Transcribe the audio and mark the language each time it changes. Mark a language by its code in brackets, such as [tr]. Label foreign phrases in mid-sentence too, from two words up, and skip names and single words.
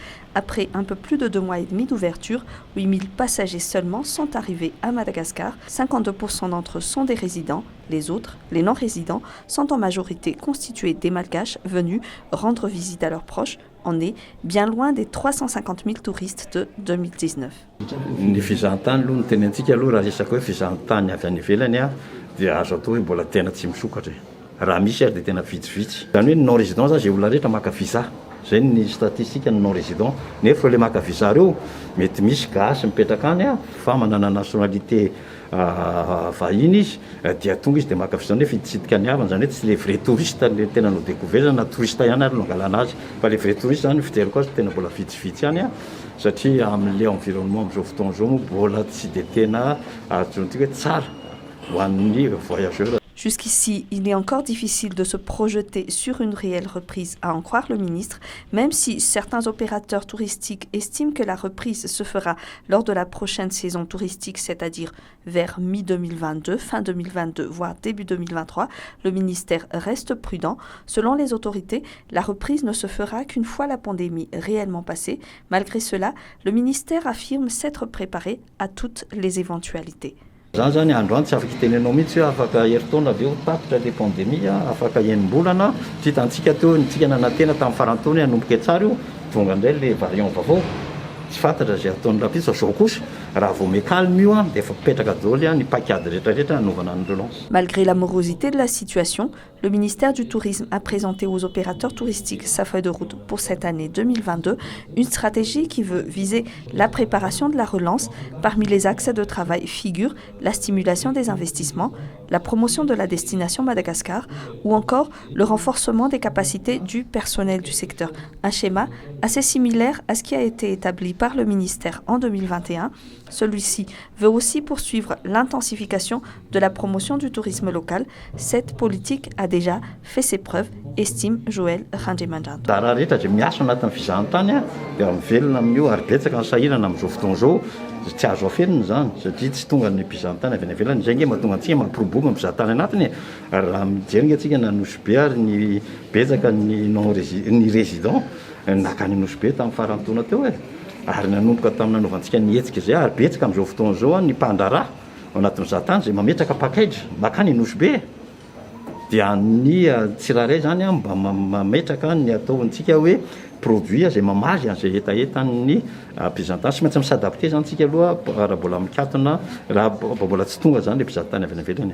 [fr] Après un peu plus de 2 mois et demi d'ouverture, 8000 passagers seulement sont arrivés à Madagascar. 52% d'entre eux sont des résidents. Les autres, les non-résidents, sont en majorité constitués des Malgaches venus rendre visite à leurs proches. On est bien loin des 350 000 touristes de 2019. [mg] Ny fizahan-tany aloha no tenentsika aloha raha resaka hoe fizahan-tany avy any ivelany dia azo atao hoe mbola tena tsy misokatra. Raha misy ary dia tena vitsivitsy. Zany hoe ny non-résident zany izay olona rehetra maka visa. Zay ny statistika ny non-résident. Nefa ilay maka visa ireo mety misy gasy mipetraka any fa manana nationalité vahiny izy dia tonga izy dia maka visa nefa hitsidika ny havany, zany hoe tsy [fr] le vrai touriste [mg] le tena no découvert na touriste ihany ary no angalana azy fa [fr] le vrai touriste [mg] zany fijeriko azy tena mbola vitsivitsy ihany satria amin'le environnement amin'izao fotoana izao moa mbola tsy dia tena azotsika hoe tsara ho an'ny voyageurs. [fr] Jusqu'ici, il est encore difficile de se projeter sur une réelle reprise, à en croire le ministre, même si certains opérateurs touristiques estiment que la reprise se fera lors de la prochaine saison touristique, c'est-à-dire vers mi-2022, fin 2022, voire début 2023. Le ministère reste prudent. Selon les autorités, la reprise ne se fera qu'une fois la pandémie réellement passée. Malgré cela, le ministère affirme s'être préparé à toutes les éventualités. [mg] Zany zany androany tsy afaka itenenao mihitsy hoe afaka herintaona avy eo tapitra le pandémie afaka enim-bolana tsy hitantsika teo ntsika nanantena tamin'ny farantaona hanomboka tsara io tonga indray le variant vaovao tsy fantatra zay ataon'ny rapitsa zao kosa raha vao mécalme io dia efa mipetraka daholo ny paquade rehetrarehetra nanovana ny relance. [fr] Malgré la morosité de la situation, le ministère du Tourisme a présenté aux opérateurs touristiques sa feuille de route pour cette année 2022, une stratégie qui veut viser la préparation de la relance. Parmi les axes de travail figurent la stimulation des investissements, la promotion de la destination Madagascar ou encore le renforcement des capacités du personnel du secteur. Un schéma assez similaire à ce qui a été établi par le ministère en 2021. Celui-ci veut aussi poursuivre l'intensification de la promotion du tourisme local. Cette politique a déjà fait ses preuves, estime Joël Randjemandjando. [mg] Raha rehetra zay miasa anatin'ny fizahan-tany dia mivelona amin'io ary betsaka ny sahirana amin'izao fotoana izao tsy azo afenina zany satria tsy tonga ny mpizahan-tany avy any ivelany zay nge mahatonga antsika mampiroboka ny mpizahan-tany anatiny raha mijery antsika na Nosy Be ary ny betsaka ny résident nakany Nosy Be tamin'ny farantaona teo ary nanomboka tamin'ny nanaovantsika ny hetsika zay ary betsaka amin'izao fotoana izao ny mpandrarà ao anatin'ny mizahan-tany zay mametraka package makany Nosy Be dia ny tsirairay zany mba mametraka ny ataontsika hoe produit zay mamazy an'izay etaetan'ny mpizahan-tany sy maintsy misadapte zany tsika aloha raha mbola mikatona raha mbola tsy tonga zany le mpizahan-tany avy any ivelany.